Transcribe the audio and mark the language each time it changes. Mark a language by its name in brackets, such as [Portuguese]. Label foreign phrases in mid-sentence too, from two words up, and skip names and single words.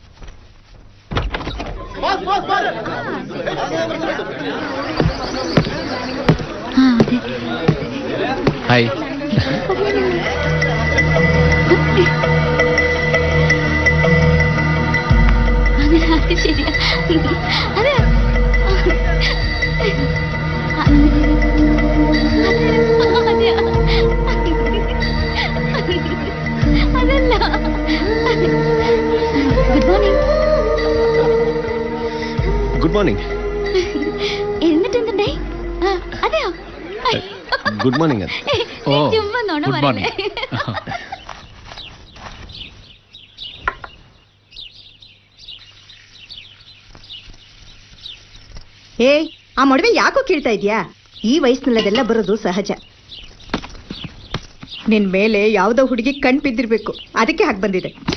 [English] Boss. [Malayalam] ഹായ്. അത് ശരിയാ. അതെ. അതല്ല. [English] Good morning. [Malayalam] എന്നിട്ട് എന്തുണ്ടേ? അതെയോ? [English] Good morning. [Malayalam] ഓ, ചുമ്മാ നോണ പറയല്ലേ. [Kannada] ಏಯ್, ಆ ಮೊಡವೆ ಯಾಕೋ ಕೇಳ್ತಾ ಇದ್ಯಾ? ಈ ವಯಸ್ಸಿನಲ್ಲದೆಲ್ಲ ಬರೋದು ಸಹಜ. ನಿನ್ ಮೇಲೆ ಯಾವ್ದೋ ಹುಡುಗಿ ಕಣ್ ಬಿದ್ದಿರ್ಬೇಕು, ಅದಕ್ಕೆ ಹಾಗೆ ಬಂದಿದೆ.